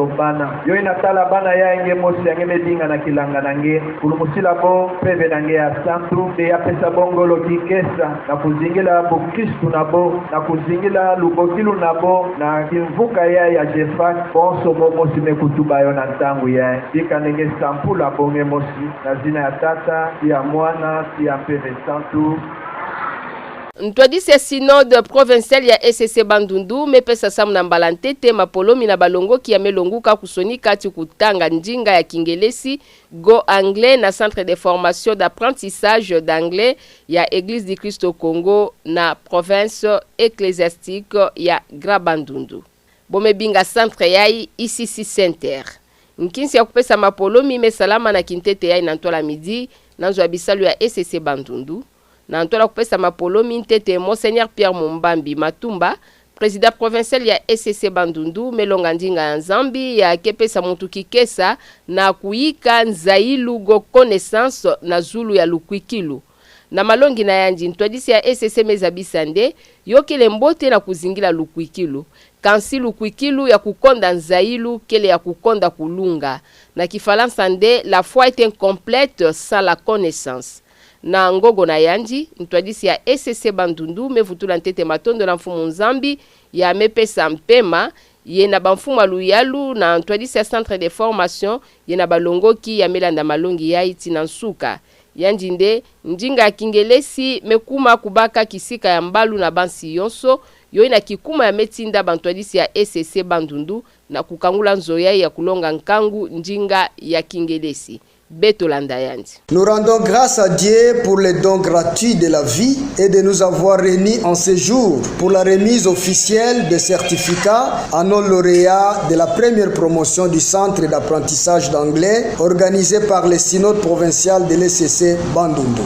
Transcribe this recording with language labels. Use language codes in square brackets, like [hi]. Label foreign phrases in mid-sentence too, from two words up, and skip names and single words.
[ktu] bana yo inatala bana yange mosi yange medinga na kilanga nange kulumusila bo peve nange ya santu ya pesa bongolo kikesa na kuzingila bukristu na bo na kuzingila lubokilu na bo na kimvuka ya jefak bonso bo mosi mekutuba yo na ntangu ya tika nenge sampula bonge mosi na zina ya tata ya mwana ya peve santu. Ntwadisi ya [fr] synode provincial [ktu] ya SSC Bandundu mepesa samu na mbalantete mapolomi na balongoki ya melonguka kusoni kati kutanga njinga ya kingelesi go anglais na [fr] centre de formation d'apprentissage d'anglais [ktu] ya Église du Christ au Congo na [fr] province ecclésiastique [ktu] ya Grand Bandundu. Bomebinga centre yai ICC Center. Nkinsi ya kupesa mapolomi mesalama na kintete yai nantola midi nanzo abisalu ya SSC Bandundu. Na ntola kupesa mapolomi ntete Monseigneur Pierre Mumbambi Matumba, [fr] président provincial [ktu] ya SSC Bandundu, melonga ndinga ya Nzambi ya kepesa muntu kikesa na kuika nzailu go connaissance na zulu ya lukwikilu. Na malongi na yanji ntwadisi ya SSC Mezabisande, yokele mbote na kuzingila lukwikilu. Kansi lukwikilu ya kukonda nzailu kele ya kukonda kulunga. Na kifalansa nde, [fr] la foi est incomplète sans la connaissance. [ktu] Na ngogo na yanji ntwadisi ya SSC Bandundu mevutula ntete matondo na mfumu Nzambi ya mepesa mpema yena bamfumu aluyalu na ntwadisi ya [fr] centre de formation [ktu] yena balongoki ya melanda malongi ya iti na nsuka yanji nde njinga ya kingelesi mekuma kubaka kisika ya mbalu na bansi yonso yoina kikuma ya metinda bantwadisi ya SSC Bandundu na kukangula nzoya ya kulonga nkangu njinga ya kingelesi. [fr] Nous rendons grâce à Dieu pour le don gratuit de la vie et de nous avoir réunis en ce jour pour la remise officielle des certificats à nos lauréats de la première promotion du centre d'apprentissage d'anglais organisé par le synode provincial de l'SSC Bandundu.